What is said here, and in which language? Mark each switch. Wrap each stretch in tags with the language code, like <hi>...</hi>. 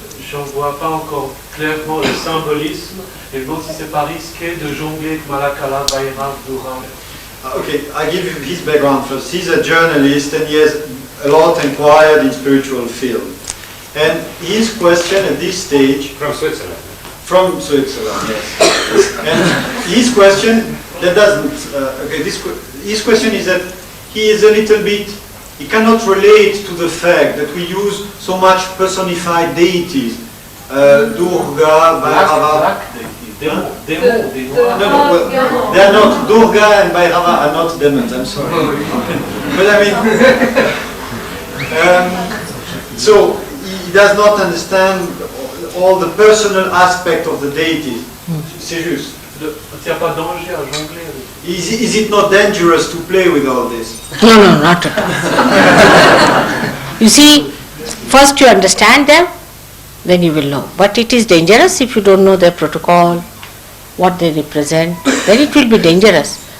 <fr>J'en vois pas encore clairement le symbolisme et je me demande si c'est pas risqué de jongler avec Malakala, Bhairav, Durga.</fr> <en>Okay, I give you his background first. He's a journalist and he has a lot inquired in spiritual field. And his question at this stage... From Switzerland. From Switzerland, yes. And his question, that doesn't... his question is that he is a little bit... He cannot relate to the fact that we use so much personified deities. Durga, Bhairava...</en> <fr>Démons.</fr> <en>No, well, they are not. Durga and Bhairava are not demons, I'm sorry. But I mean, so he does not understand all the personal aspect of the deities.</en> <fr>C'est juste. Il n'y a pas de danger à jongler avec.</fr> <en>Is it not dangerous to play with all this? No, not at all. You see, first you understand them, then you will know. But it is dangerous if you don't know their protocol, what they represent, then it will be dangerous.</en>